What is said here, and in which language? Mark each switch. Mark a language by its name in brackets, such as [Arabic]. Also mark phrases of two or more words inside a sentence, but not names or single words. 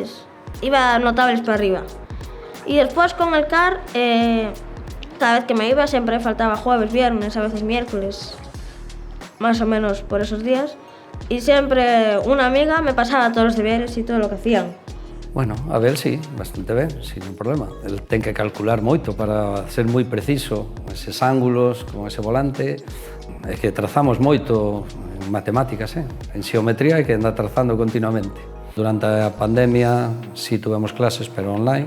[Spanish] Iba notables para arriba. Y después con el car, cada vez que me iba siempre faltaba jueves, viernes, a veces miércoles. Más o menos por esos días, y siempre una amiga me pasaba todos los deberes y todo lo que hacían. Bueno, [Galician] Abel sí, bastante ben, sin problema. El ten que calcular moito para ser moi preciso, eses ángulos, con ese volante. É que trazamos moito en matemáticas, en xeometría hai que andar trazando continuamente. Durante a pandemia sí tuvemos clases, pero online.